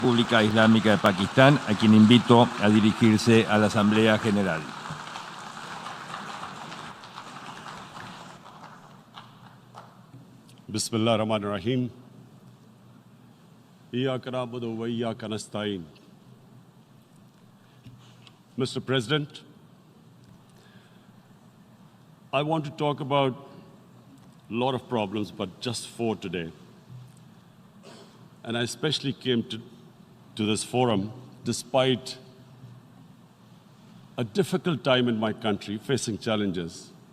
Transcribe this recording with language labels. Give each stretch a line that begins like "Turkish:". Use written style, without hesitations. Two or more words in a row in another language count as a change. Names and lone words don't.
Spanish: República Islámica de Pakistán, a quien invito a dirigirse a la Asamblea General.
Arabic: بسم الله الرحمن الرحيم. إياك نعبد وإياك نستعين.
English: Mr. President, I want to talk about a lot of problems, but just 4 today. And I especially came to this forum despite a difficult time in my country, facing challenges.